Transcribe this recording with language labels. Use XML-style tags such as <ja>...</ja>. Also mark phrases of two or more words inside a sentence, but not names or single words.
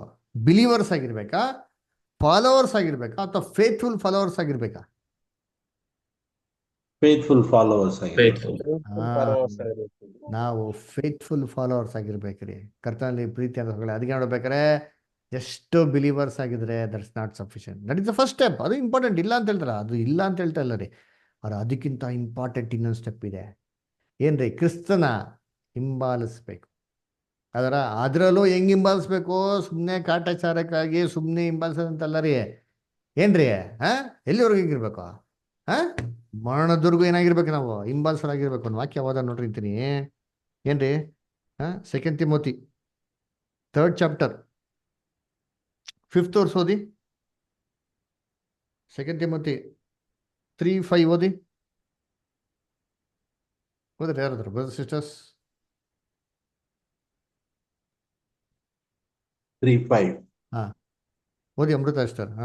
<kn>ಬಿಲೀವರ್ಸ್ ಆಗಿರ್ಬೇಕಾ, ಫಾಲೋವರ್ಸ್ ಆಗಿರ್ಬೇಕಾ, ಅಥವಾ</kn> <en>faithful followers</en> <kn>ಆಗಿರ್ಬೇಕಾ?</kn> <en>faithful followers</en> <kn>ನಾವು</kn> <en>faithful followers</en> <kn>ಆಗಿರ್ಬೇಕ್ರಿ. ಕರ್ತನಲ್ಲಿ ಪ್ರೀತಿ ಅಂತ ಅದಕ್ಕೆ ನೋಡ್ಬೇಕಾರೆ ಎಷ್ಟು ಬಿಲೀವರ್ಸ್ ಆಗಿದ್ರೆ</kn> <en>that's not sufficient. that is the first step.</en> <kn>ಅದು ಇಂಪಾರ್ಟೆಂಟ್, ಇಲ್ಲ ಅಂತ ಹೇಳ್ತಾರ, ಅದು ಇಲ್ಲ ಅಂತ ಹೇಳ್ತಾ ಇಲ್ಲ ರೀ. ಅವ್ರು ಅದಕ್ಕಿಂತ ಇಂಪಾರ್ಟೆಂಟ್ ಇನ್ನೊಂದು ಸ್ಟೆಪ್ ಇದೆ. ಏನ್ರಿ? ಕ್ರಿಸ್ತನ ಹಿಂಬಾಲಿಸ್ಬೇಕು. ಅದರಲ್ಲೂ ಹೆಂಗ್ ಹಿಂಬಾಲಿಸ್ಬೇಕು? ಸುಮ್ಮನೆ ಕಾಟಾಚಾರಕ್ಕಾಗಿ ಸುಮ್ಮನೆ ಹಿಂಬಾಲಿಸೋದಂತಲ್ಲ ರೀ. ಏನ್ರಿ? ಎಲ್ಲಿವರೆಗೂ ಹಿಂಗಿರ್ಬೇಕು? ಮರಣದವರೆಗೂ ಏನಾಗಿರ್ಬೇಕು? ನಾವು ಹಿಂಬಾಲಿಸೋರಾಗಿರ್ಬೇಕು. ಒಂದು ವಾಕ್ಯ ಓದ ನೋಡ್ರಿ ಅಂತೀನಿ. ಏನ್ರಿ?</kn> <en>2 ತಿಮೋತಿ 3rd chapter 5th verse ಓದಿ.</en> <kn>2 ತಿಮೋತಿ 3:5 ಓದಿ. ಓದ್ರಿ ಯಾರಾದ್ರು</kn> <en>brother sisters?</en> <kn>3:5. ಹಾ ಓದಿ ಅಮೃತ ಅಷ್ಟರ್. ಹಾ</kn>